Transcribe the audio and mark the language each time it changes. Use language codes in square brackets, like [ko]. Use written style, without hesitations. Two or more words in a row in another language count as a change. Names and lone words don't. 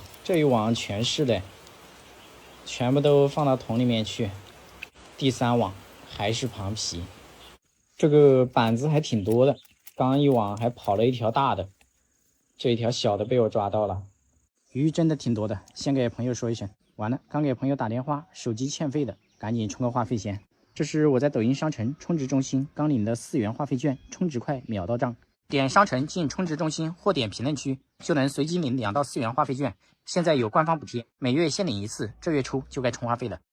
[zh] 這一網全是的，全部都放到桶裡面去。第三網還是螃蜍。這個板子還挺多的，剛一網還跑了一條大的，這一條小的被我抓到了。魚真的挺多的，先給朋友說一聲。完了，剛給朋友打電話，手機欠費的，趕緊充個話費先。這是我在抖音商城充值中心剛領的4元話費券，充值快，秒到賬。點商城進充值中心或點評論區，就能隨機領2到4元話費券。現在有官方補貼，每月限領1次，這月初就該充話費了。